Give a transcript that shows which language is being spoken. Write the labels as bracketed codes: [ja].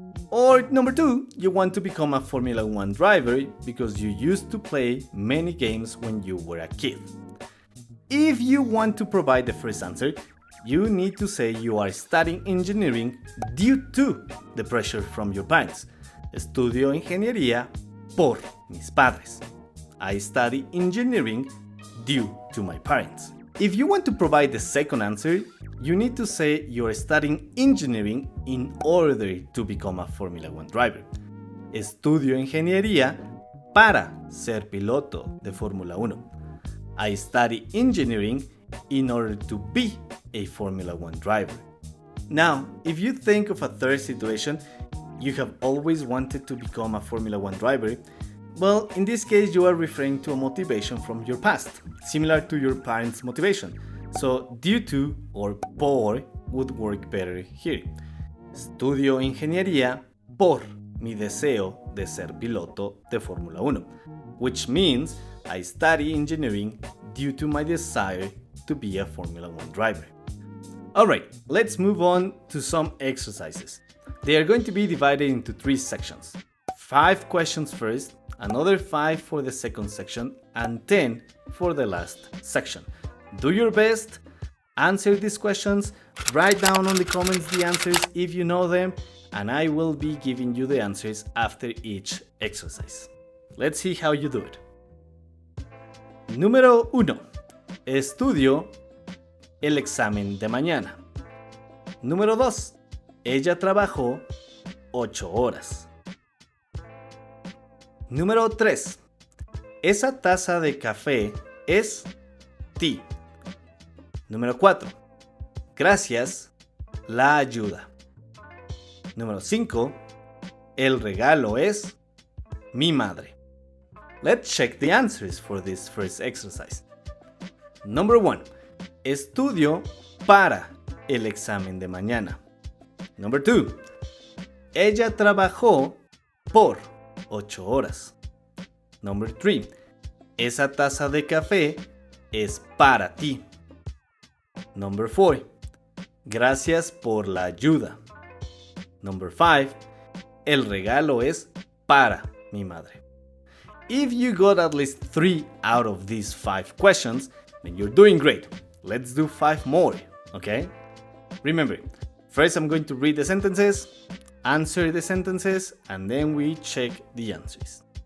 [en] Or number two, you want to become a Formula 1 driver because you used to play many games when you were a kid. If you want to provide the first answer, you need to say you are studying engineering due to the pressure from your parents. [es] Estudio ingeniería por mis padres. [en] I study engineering due to my parents. If you want to provide the second answer, you need to say you are studying engineering in order to become a Formula 1 driver. [es] Estudio ingeniería para ser piloto de Fórmula 1. [en] I study engineering in order to be a Formula 1 driver. Now, if you think of a third situation, you have always wanted to become a Formula 1 driver, well, in this case you are referring to a motivation from your past, similar to your parents' motivation. So, due to or por would work better here. [es] Estudio ingeniería por mi deseo de ser piloto de Fórmula 1, [en] which means I study engineering due to my desire to be a Formula 1 driver. Alright, let's move on to some exercises. They are going to be divided into 3 sections. 5 questions first, another 5 for the second section, and 10 for the last section. Do your best, answer these questions, write down on the comments the answers if you know them, and I will be giving you the answers after each exercise. Let's see how you do it. Número 1. [es] Estudio el examen de mañana. Número 2. Ella trabajó 8 horas. Número 3. Esa taza de café es ti. Número 4. Gracias, la ayuda. Número 5. El regalo es mi madre. [en] Let's check the answers for this first exercise. Number 1. [es] Estudio para el examen de mañana. Number 2. Ella trabajó por 8 horas. Number 3. Esa taza de café es para ti. Number 4. Gracias por la ayuda. Number 5. El regalo es para mi madre. [en] If you got at least 3 out of these 5 questions, then you're doing great. Let's do 5 more, okay? Remember, first I'm going to read the sentences, answer the sentences, and then we check the answers.